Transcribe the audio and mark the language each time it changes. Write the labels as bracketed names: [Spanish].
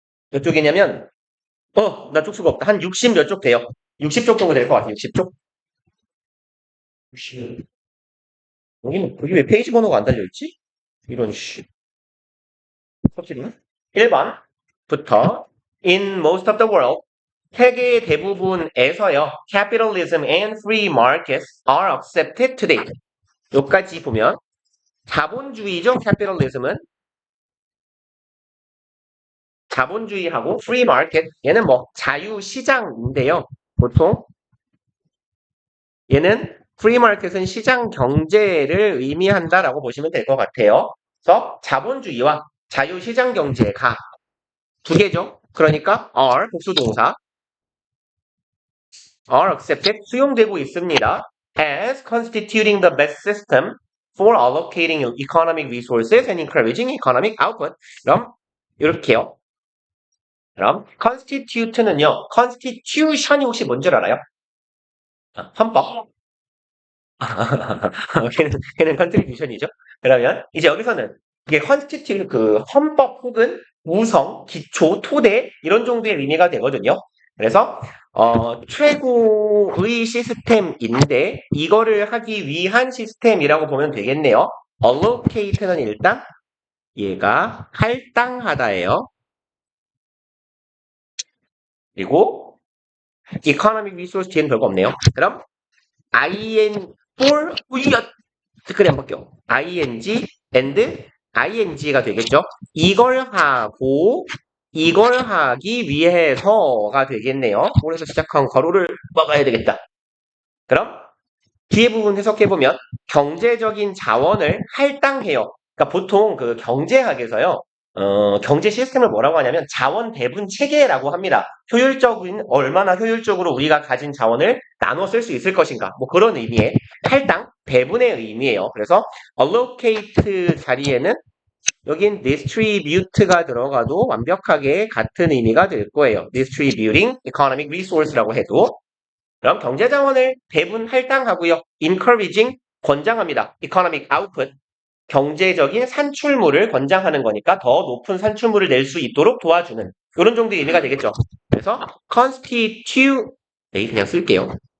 [Korean] 몇 쪽이냐면, 나 쪽수가 없다. 한 60 몇 쪽 돼요. 60쪽 정도 될 것 같아요. 60쪽? 60. 여기 왜 페이지 번호가 안 달려있지? 이런, 씨. 터지네. [English] 1번부터, in most of the world, [Korean] 세계 대부분에서요, [English] capitalism and free markets are accepted today. [Korean] 여기까지 보면, 자본주의죠, capitalism은. 자본주의하고 free market, 얘는 뭐, 자유시장인데요. 보통, 얘는 free market은 시장 경제를 의미한다라고 보시면 될 것 같아요. 그래서 자본주의와 자유시장 경제가 두 개죠. 그러니까 are, 복수동사, [English] are accepted, [Korean] 수용되고 있습니다. [English] as constituting the best system for allocating economic resources and encouraging economic output. [Korean] 그럼 이렇게요. 그럼 constitute는요. constitution이 혹시 뭔 줄 알아요? 헌법. 걔는 contribution이죠. 그러면 이제 여기서는 이게 constitute 그 헌법 혹은 우성, 기초, 토대 이런 정도의 의미가 되거든요. 그래서 최고의 시스템인데 이거를 하기 위한 시스템이라고 보면 되겠네요. allocate는 일단 얘가 할당하다예요. 그리고 economic resource 뒤에는 별거 없네요. 그럼 for 그래 안 바뀌어. ing and ing가 되겠죠. 이걸 하고 이걸 하기 위해서가 되겠네요. 그래서 시작한 괄호를 막아야 되겠다. 그럼 뒤에 부분 해석해보면 경제적인 자원을 할당해요. 그러니까 보통 그 경제학에서요. 경제 시스템을 뭐라고 하냐면 자원 배분 체계라고 합니다. 효율적인 얼마나 효율적으로 우리가 가진 자원을 나눠 쓸 수 있을 것인가. 뭐 그런 의미의 할당, 배분의 의미예요. 그래서 allocate 자리에는 여긴 distribute가 들어가도 완벽하게 같은 의미가 될 거예요. [English] distributing economic resource라고 해도. [Korean] 그럼 경제자원을 배분 할당하고요. encouraging 권장합니다. economic output 경제적인 산출물을 권장하는 거니까 더 높은 산출물을 낼 수 있도록 도와주는 이런 정도의 의미가 되겠죠. 그래서 constitute 그냥 쓸게요.